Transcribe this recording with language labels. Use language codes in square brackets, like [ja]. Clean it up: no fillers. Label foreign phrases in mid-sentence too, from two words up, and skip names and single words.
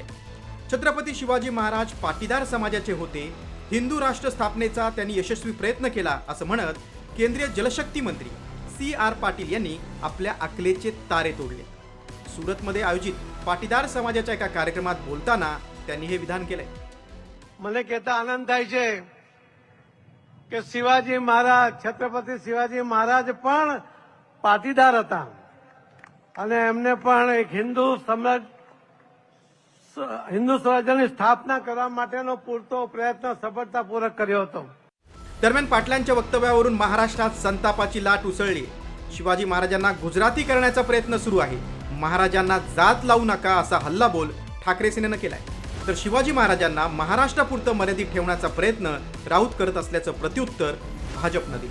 [mr] छत्रपती शिवाजी महाराज पाटीदार समाजाचे होते. हिंदू राष्ट्र स्थापनेचा त्यांनी यशस्वी प्रयत्न केला असं म्हणत केंद्रीय जलशक्ती मंत्री CR पाटील यांनी आपल्या अकलेचे तारे तोडले. सुरतमध्ये आयोजित पाटीदार समाजाच्या एका कार्यक्रमात बोलताना त्यांनी हे विधान केलंय. [gu] મને કહેતા આનંદ થાય છે કે શિવાજી મહારાજ છત્રપતિ શિવાજી મહારાજ પણ પાટીદાર હતા અને એમને પણ એક હિન્દુ સ્વરાજ્યની સ્થાપના કરવા માટેનો પૂરતો પ્રયત્ન સફળતાપૂર્વક કર્યો હતો. [mr] दरम्यान पाटलांच्या वक्तव्यावरून महाराष्ट्रात संतापाची लाट उसळली. शिवाजी महाराजांना गुजराती करण्याचा प्रयत्न सुरू आहे. महाराजांना जात लावू नका असा हल्लाबोल ठाकरे सेनेनं केलाय. तर शिवाजी महाराजांना महाराष्ट्रापुरतं मर्यादित ठेवण्याचा प्रयत्न राऊत करत असल्याचं प्रत्युत्तर भाजपनं दिलं.